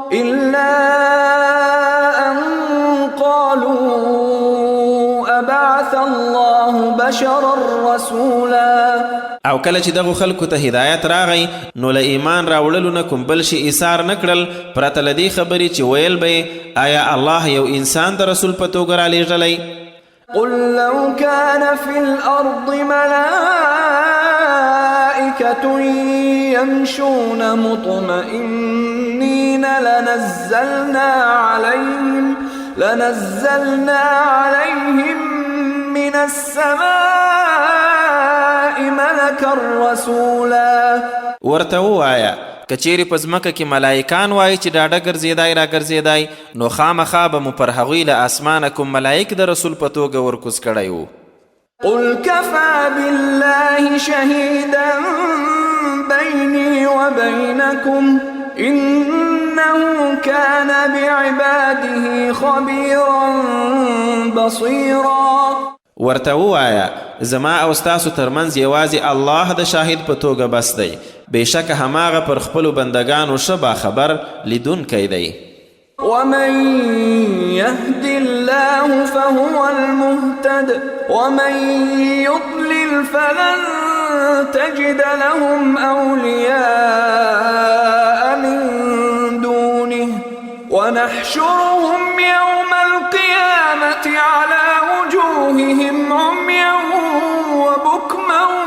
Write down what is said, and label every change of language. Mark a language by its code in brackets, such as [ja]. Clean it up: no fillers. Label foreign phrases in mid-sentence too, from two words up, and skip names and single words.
[ar] إلا أن قالوا أبعث الله بشرا رسولا. [ps] او کله چې دغه خلکو ته هدایت راغی نو له ایمان راوړلو نه کوم بل شي ایثار نه کړل پرته له دې خبرې چې ویل به آیا الله یو انسان د رسول په توګه رالیږلی. [ar] قل لو كان في الأرض ملائكة يمشون مطمئنين لنزلنا عليهم من السماء ملكا رسولا. [ps] ورته ووایه که چیرې په ځمکه کې ملایکان وای چې ډاډه ګرځېدای را ګرځېدای نو خامخا به مو پر هغوی له اسمانه کوم ملایک د رسول په توګه ورکوز کړی و. [ar] قل كفى بالله شهيدا بيني وبينكم إنه كان بعباده خبيرا بصيرا. [ps] ورته ووایه زما او ستاسو ترمنځ یوازې الله د شاهد په توګه بس دی بېشکه هماغه پر خپلو بندګانو ښه باخبر لیدونکی دی. [ar] ومن يهد الله فهو المهتد ومن يضلل فلن تجد لهم أولياء من دونه ونحشرهم يوم القيامة على وجوههم عميا وبكما